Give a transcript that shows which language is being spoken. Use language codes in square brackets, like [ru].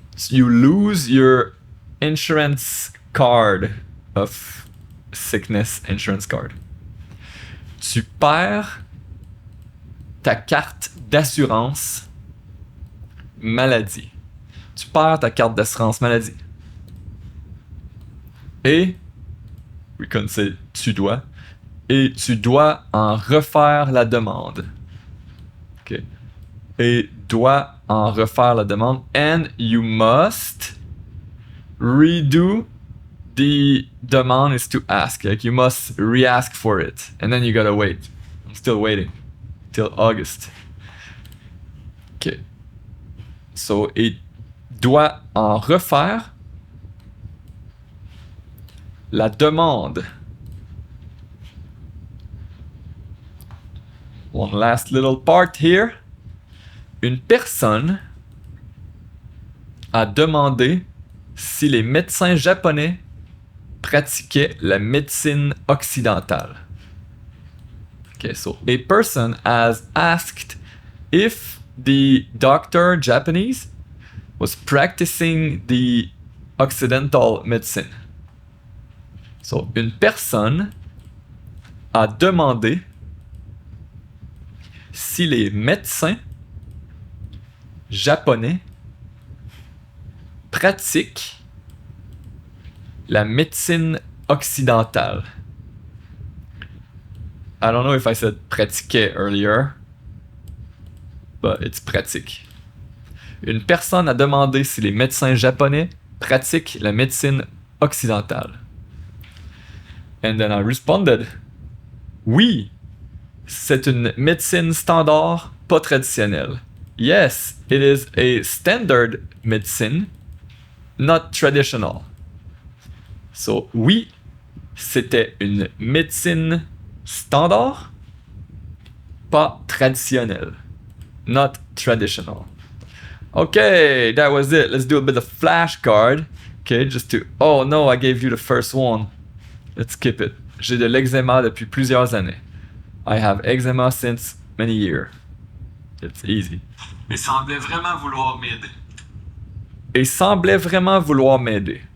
[en] You lose your insurance card of sickness insurance card. [fr] Tu perds ta carte d'assurance maladie. Tu perds ta carte d'assurance maladie. Et, [en] we can say [fr] tu dois, et tu dois en refaire la demande. Okay. Et dois en refaire la demande. [en] And you must redo the demand is to ask. Like you must re-ask for it. And then you gotta wait. I'm still waiting. Till August. Okay. [fr] So, et doit en refaire la demande. [en] One last little part here. [fr] Une personne a demandé si les médecins japonais pratiquaient la médecine occidentale. [en] Okay, so a person has asked if the doctor Japanese was practicing the occidental medicine. [fr] So, une personne a demandé si les médecins japonais pratiquent la médecine occidentale. [en] I don't know if I said pratiquait earlier, but it's pratique. [fr] Une personne a demandé si les médecins japonais pratiquent la médecine occidentale. [en] And then I responded, [fr] oui, c'est une médecine standard, pas traditionnelle. [en] Yes, it is a standard medicine, not traditional. [fr] So, oui, c'était une médecine standard, pas traditionnelle. [en] Not traditional. Okay, that was it. Let's do a bit of flashcard. Okay, just to... Oh no, I gave you the first one. Let's skip it. [fr] J'ai de l'eczéma depuis plusieurs années. [en] I have eczema since many years. It's easy. [fr] Et semblait vraiment vouloir m'aider. Et semblait vraiment vouloir m'aider.